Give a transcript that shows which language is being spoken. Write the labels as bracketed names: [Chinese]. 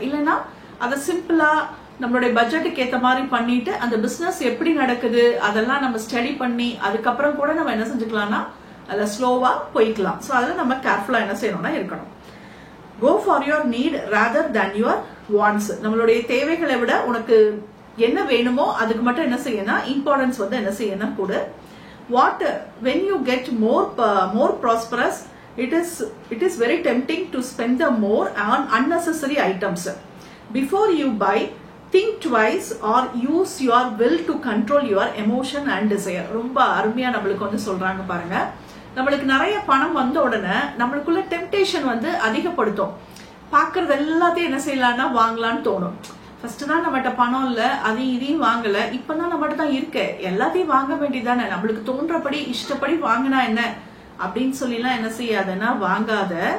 [Tamil] இல்லைன்னா அதை சிம்பிளா நம்மளுடைய பட்ஜெட்டுக்கு ஏத்த மாதிரி பண்ணிட்டு அந்த பிசினஸ் எப்படி நடக்குது அதெல்லாம் நம்ம ஸ்டடி பண்ணி அதுக்கப்புறம் கூட நம்ம என்ன செஞ்சுக்கலாம்னா அதுல ஸ்லோவா போய்க்கலாம். சோ அதுல நம்ம கேர்ஃபுல்லா என்ன செய்யணும்னா இருக்கணும். [English] Go for your need rather than your wants. [Tamil] நம்மளுடைய தேவைகளை விட உனக்கு என்ன வேணுமோ அதுக்கு மட்டும் என்ன செய்யணும் இம்பார்ட்டன்ஸ் வந்து என்ன செய்யணும் கொடு. [English] What when you get more prosperous, it is very tempting to spend the more on unnecessary items. Before you buy, think twice or use your will to control your emotion and desire. [Tamil] ரொம்ப அருமையா நம்மளுக்கு வந்து சொல்றாங்க பாருங்க. நம்மளுக்கு நிறைய பணம் வந்த உடனே நம்மளுக்குள்ள டெம்டேஷன் வந்து அதிகப்படுத்தும். பாக்குறது எல்லாத்தையும் என்ன செய்யலாம்னா வாங்கலான்னு தோணும். ஃபர்ஸ்ட் தான் நம்மகிட்ட பணம் இல்ல, அதையும் இதையும் வாங்கல, இப்பதான் நம்மகிட்ட தான் இருக்கு, எல்லாத்தையும் வாங்க வேண்டியதானே, நம்மளுக்கு தோன்றபடி இஷ்டப்படி வாங்கினா என்ன அப்படின்னு சொல்லிலாம் என்ன செய்யாதன்னா வாங்காத.